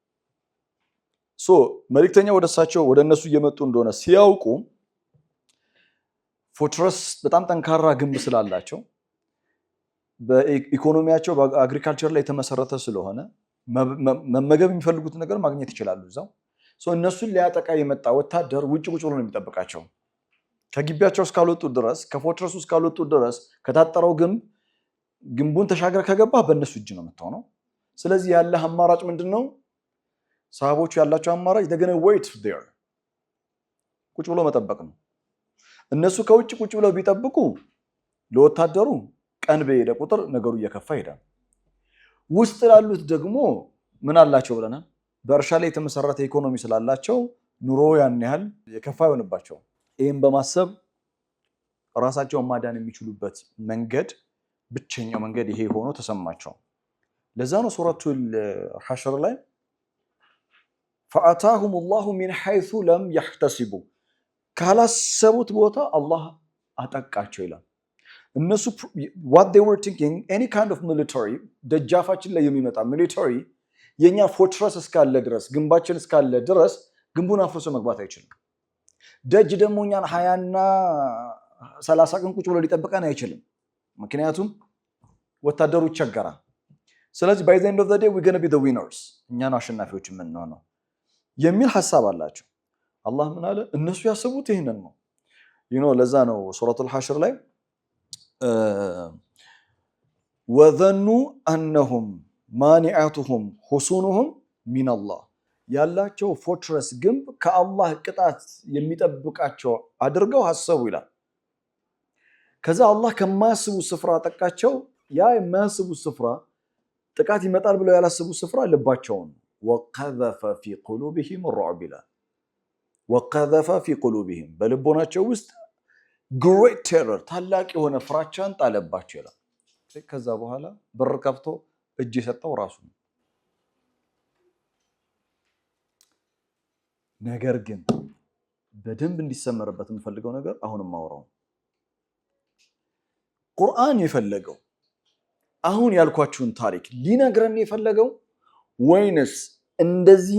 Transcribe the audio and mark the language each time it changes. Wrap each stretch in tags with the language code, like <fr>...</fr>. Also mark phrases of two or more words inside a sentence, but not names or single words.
<am>መልእክተኛ ወደ እነሱ እየመጡ እንደሆነ ሲያውቁ ፎርትረስ በጣም ጠንካራ ግንብ ስላላቸው በኢኮኖሚያቸው በአግሪካልቸር ላይ የተመሰረተ ስለሆነ መመገብ የሚፈልጉትን ነገር ማግኘት ይችላሉ እዛው። እነሱን ሊያጠቃ የመጣ ወታደር ውጭ ቁጭ ብሎ ነው የሚጠብቃቸው። ከግቢያቸው እስካልወጡ ድረስ ከፎርትረሱ እስካልወጡ ድረስ ከታጠረው ግንቡን ተሻገር ከገባ በእነሱ እጅ ነው የምትሆነው። ስለዚህ ያለ አማራጭ ምንድነው? ሰሃቦቹ ያላቸው አማራጭ</am> <en>they're going to wait there፣</en> <am>ቁጭ ብሎ መጠበቅ ነው። እነሱ ከውጭ ቁጭ ብለው ቢጠብቁ ለወታደሩ ቀን በሄደ ቁጥር ነገሩ እየከፋ ይሄዳል። ውስጥ ላሉት ደግሞ ምን አላቸው ብለናል? በእርሻ ላይ የተመሰረተ ኢኮኖሚ ስላላቸው ኑሮ ያን ያህል የከፋ ይሆንባቸው። ይህም በማሰብ ራሳቸውን ማዳን የሚችሉበት መንገድ ብቸኛው መንገድ ይሄ ሆኖ ተሰማቸው። ለዛ ነው ሱረቱል ሐሽር ላይ</am> <ar>فأتاهم الله من حيث لم يحتسبوا</ar> <am>ካላሰቡት ቦታ አላህ አጠቃቸው ይላል። እነሱ</am> <en>what they were thinking any kind of military</en> <am>ደጃፋችን ላይ የሚመጣ military የኛ ፎርትረስ እስካለ ድረስ ግንባችን እስካለ ድረስ ግንቡን አፍርሶ መግባት አይችልም። ደጅ ደግሞ እኛን 20 እና 30 ቀን ቁጭ ብሎ ሊጠብቀን አይችልም። ምክንያቱም ወታደሩ ይቸገራል። ስለዚህ</am> <en>by the end of the day we're going to be the winners</en> <am>እኛ ነው አሸናፊዎች የምንሆነው የሚል ሐሳብ አላቸው። አላህ ምን አለ? እነሱ ያሰቡት ይሄንን ነው። ለዛ ነው ሱረቱል ሐሽር ላይ</am> <ar>وظنوا انهم مانعتهم حصونهم من الله</ar> <am>ያላቸው ፎርትረስ ግንብ ከአላህ ቅጣት የሚጠብቃቸው አድርገው ሐሰቡ ይላል። ከዛ አላህ ከማያስቡ ስፍራ ጠቃቸው። ያ የማያስቡ ስፍራ ጥቃት ይመጣል ብለው ያላስቡ ስፍራ ልባቸውን</am> <ar>وقذف في قلوبهم الرعب</ar> <am>ይላል።</am> <ar>وقذف في قلوبهم</ar> <am>በልቦናቸው ውስጥ</am> <en>great terror</en> <am>ታላቅ የሆነ ፍራቻን ጣለባቸው ይላል። ከዛ በኋላ በር ከፍቶ እጅ የሰጠው ራሱ ነው። ነገር ግን በደንብ እንዲሰመርበት የምፈልገው ነገር አሁንም ማውራው ቁርአን የፈለገው አሁን ያልኳችሁን ታሪክ ሊነግረን የፈለገው ወይንስ እንደዚህ</am>